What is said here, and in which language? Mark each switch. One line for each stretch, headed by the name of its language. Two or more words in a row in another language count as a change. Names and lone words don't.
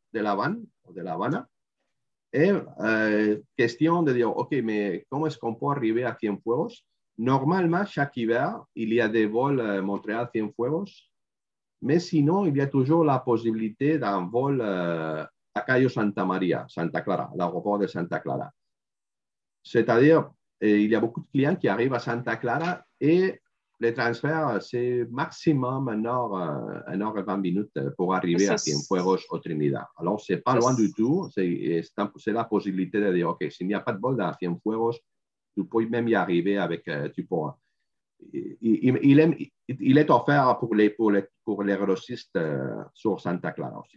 French: Et question de dire, OK, mais comment est-ce qu'on peut arriver à Cienfuegos? Normalement, chaque hiver, il y a des vols Montréal-Cienfuegos, mais sinon, il y a toujours la possibilité d'un vol à Cayo Santa Maria, Santa Clara, l'aéroport de Santa Clara. C'est-à-dire, il y a beaucoup de clients qui arrivent à Santa Clara et les transferts, c'est maximum 1 heure et 20 minutes pour arriver à Cienfuegos au Trinidad. Alors, ce n'est pas loin du tout. C'est la possibilité de dire, OK, s'il n'y a pas de vol dans Cienfuegos, tu peux même y arriver avec, il est offert pour les grossistes sur Santa Clara aussi.